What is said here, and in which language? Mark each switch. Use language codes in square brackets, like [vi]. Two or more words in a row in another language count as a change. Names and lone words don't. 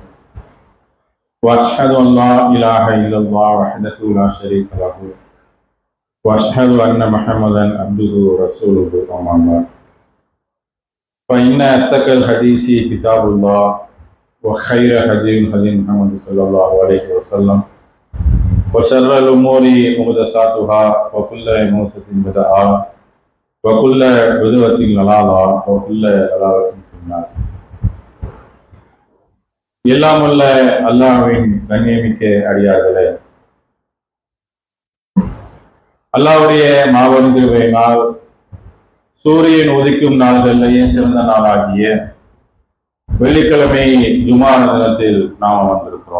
[ar] واشهد ان لا اله الا الله وحده لا شريك له واشهد ان محمدا عبده ورسوله اما بعد فان اصدق الحديث كتاب الله وخير هدي محمد صلى الله عليه وسلم وشر الأمور محدثاتها وكل محدثة بدعة وكل بدعة ضلالة وكل ضلالة في النار. [ta] எல்லாம் உள்ள அல்லாஹ்வின் கண்ணியமிக்க அடியார்களே, அல்லாஹ்வுடைய மாபெரும் கிருபையினால் சூரியன் உதிக்கும் நாள்களிலேயே சிறந்த நாளாகிய வெள்ளிக்கிழமை ஜுமா தினத்தில் நாம் வந்திருக்கிறோம்.